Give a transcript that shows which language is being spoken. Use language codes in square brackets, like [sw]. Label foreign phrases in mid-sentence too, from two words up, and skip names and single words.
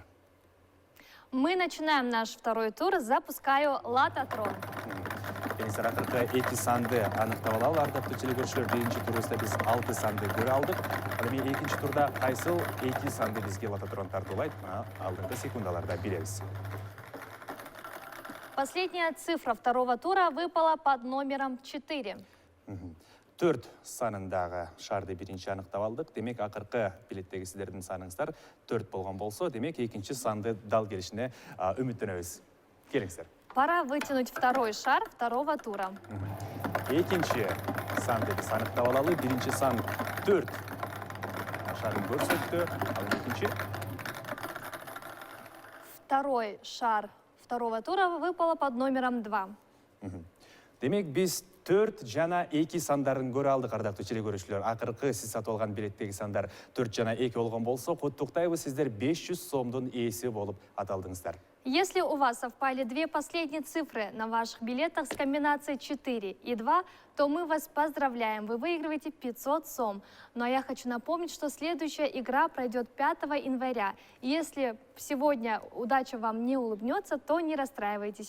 [ru] Мы начинаем наш второй тур. Запускаю лототрон. [ky] Келиңиздер, акыркы 2 санды аныктап алалы. Ардактуу телегөрүүчүлөр, биринчи турубузда биз 6 санды көрө алдык. Ал эми экинчи турда кайсыл 2 санды бизге лототрон тартуулайт? Алдыңкы секундаларда билебиз. [ru] Последняя цифра второго тура выпала под номером 4. [ky] 4 санындагы шарды биринчи аныктап алдык. Демек, акыркы билеттеги сиздердин саныңыздар 4 болгон болсо, демек, экинчи санды дал келишине үмүттөнөбүз. Келиңиздер. [ru] Пора вытянуть второй шар второго тура. [ky] Экинчи санды биз аныктап алалы. Биринчи сан 4 шарын көрсөттү. Ал экинчи. [ru] Второй шар второго тура выпала под номером 2. [ky] Демек, биз 4 жана 2 сандарын көрө алдык, ардактуу телегөрүүчүлөр. Акыркы сиз сатып алган билеттеги сандар 4 жана 2 болгон болсо, куттуктайбыз, сиздер 500 сомдун ээси болуп аталдыңыздар. [ru] Если у вас совпали 2 последние цифры на ваших билетах с комбинацией 4 и 2, то мы вас поздравляем, вы выигрываете 500 сом. Но я хочу напомнить, что следующая игра пройдет 5 января. Если сегодня удача вам не улыбнется, то не расстраивайтесь.